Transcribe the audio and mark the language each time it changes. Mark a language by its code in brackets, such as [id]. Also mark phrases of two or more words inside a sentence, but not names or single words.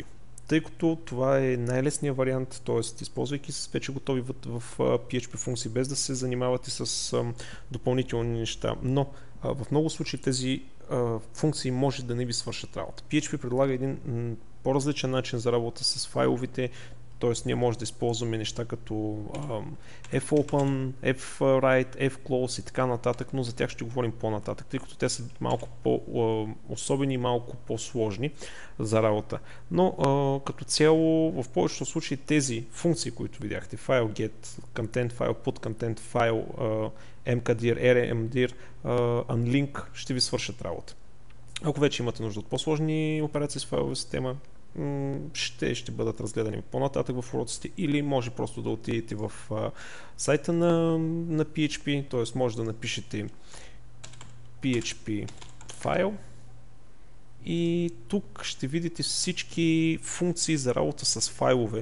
[bg] Тъй като това е най-лесният вариант, т.е. използвайки с вече готови в PHP функции, без да се занимавате с допълнителни неща. Но в много случаи тези функции може да не ви свършат работа. PHP предлага един по-различен начин за работа с файловите, т.е. ние може да използваме неща като fopen, fwrite, fclose и така нататък, но за тях ще говорим по-нататък, тъй като те са малко по-особени и малко по-сложни за работа. Но като цяло в повечето случаи тези функции, които видяхте, [en] file get, content file, put content file, mkdir, rmdir, unlink, [bg] ще ви свършат работа. Ако вече имате нужда от по-сложни операции с файлова система, ще бъдат разгледани по-нататък в уроците или може просто да отидете в сайта на PHP, т.е. може да напишете PHP файл И тук ще видите всички функции за работа с файлове.